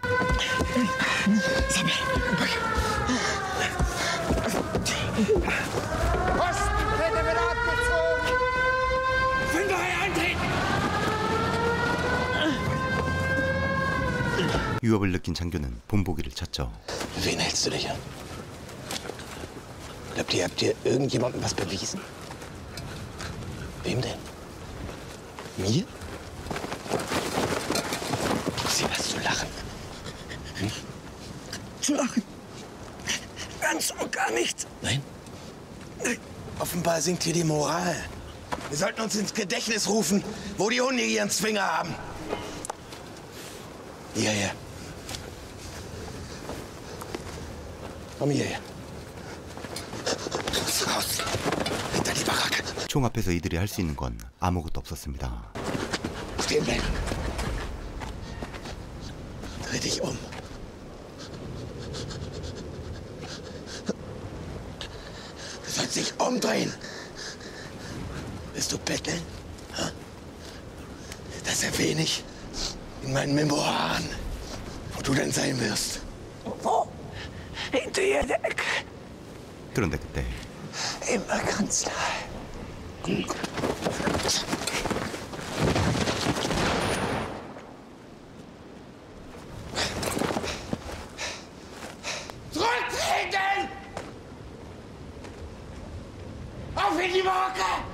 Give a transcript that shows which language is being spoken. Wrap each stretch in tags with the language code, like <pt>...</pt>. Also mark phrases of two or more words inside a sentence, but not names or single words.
<ko>위협을 느낀 장교는 본보기를 찾죠.</ko> <de>Wen hältst du dich an? Glaubt ihr, habt ihr irgendjemandem was bewiesen? Wem denn? Mir? Gibt's hier was zu lachen? Hm? Zu lachen? Ganz und gar nichts. Nein? Nein. Offenbar sinkt hier die Moral. Wir sollten uns ins Gedächtnis rufen, wo die Hunde ihren Zwinger haben. Hierher. Komm hierher. Raus. Hinter die Baracke.</de> <ko>총 앞에서 이들이 할 수 있는 건 아무것도 없었습니다.</ko> <de>Stehen bleiben. Dreh dich um. Du sollst dich umdrehen. Willst du betteln? Das ist ja wenig in meinen Memoiren, wo du denn sein wirst. Wo? Hinter jeder Ecke.</de> <ko>그런데 그때</ko> <de>Immer ganz nah. Zurücktreten! Auf in die Baracke!</de>